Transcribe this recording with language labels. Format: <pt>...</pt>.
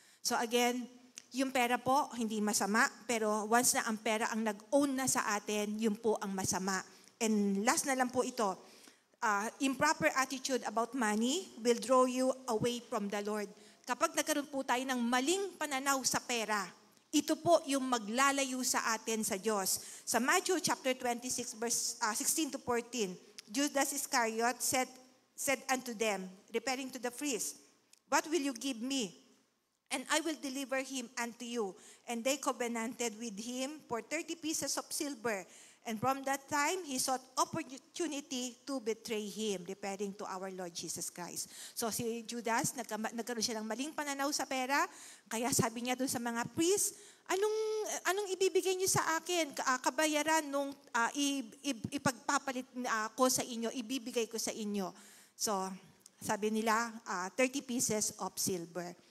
<tl>So again, yung pera po, hindi masama, pero once na ang pera ang nag-own na sa atin, yun po ang masama.</tl> <en>And last na lang po ito, improper attitude about money will draw you away from the Lord.</en> <tl>Kapag nagkaroon po tayo ng maling pananaw sa pera, ito po yung maglalayo sa atin sa Diyos.</tl> <en>Sa Matthew chapter 26, verse 16 to 14, Judas Iscariot said unto them, referring to the priest, "What will you give me? And I will deliver him unto you." And they covenanted with him for 30 pieces of silver. And from that time, he sought opportunity to betray him, referring to our Lord Jesus Christ.</en> <tl>So si Judas, nagkaroon siya ng maling pananaw sa pera, kaya sabi niya doon sa mga priest, anong ibibigay niyo sa akin? Kabayaran nung ipagpapalit ko sa inyo, ibibigay ko sa inyo. So sabi nila,</tl> <en>30 pieces of silver.</en>